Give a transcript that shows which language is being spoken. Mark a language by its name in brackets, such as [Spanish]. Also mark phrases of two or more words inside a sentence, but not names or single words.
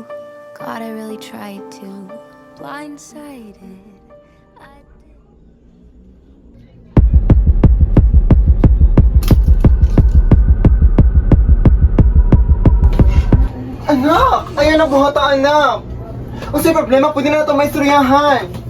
[English] God, I really tried to. Blindsided. I [Filipino] Anak! Ayan na buhata, anak! Kung sa'yo problema, pwede na ito may istoryahan.